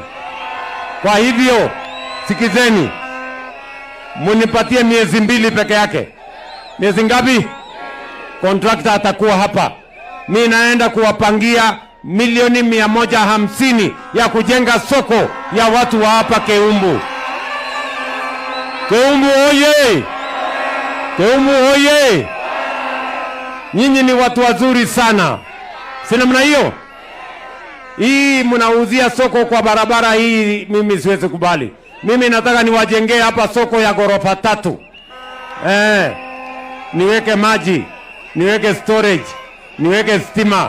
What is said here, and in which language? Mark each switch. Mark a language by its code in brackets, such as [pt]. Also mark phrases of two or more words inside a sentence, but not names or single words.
[sw] Kwa hivyo sikizeni, munipatie miezi 2 peke yake. Miezi ngapi? Contractor atakuwa hapa. Mimi naenda kuwapangia milioni 150 ya kujenga soko ya watu wa hapa Keumbu. Keumbu oye! Keumbu oye! Nyinyi ni watu wazuri sana. Si namna hiyo? Hii mnauzia soko kwa barabara hii, mimi siwezi kubali. Mimi nataka niwajengee hapa soko ya gorofa 3. Niweke maji, niweke storage, niweke stima.